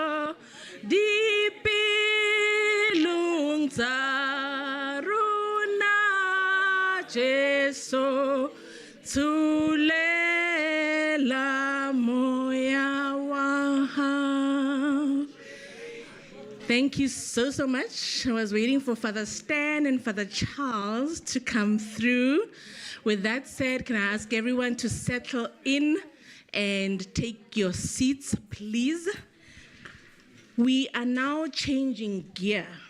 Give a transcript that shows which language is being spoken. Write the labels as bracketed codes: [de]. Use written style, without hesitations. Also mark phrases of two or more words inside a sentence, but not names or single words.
[st] dipilung tsa rona Jesu thulela moya wa hao. [en] Thank you so much. I was waiting for Father Stan and Father Charles to come through. With that said, can I ask everyone to settle in and take your seats, please? We are now changing gear.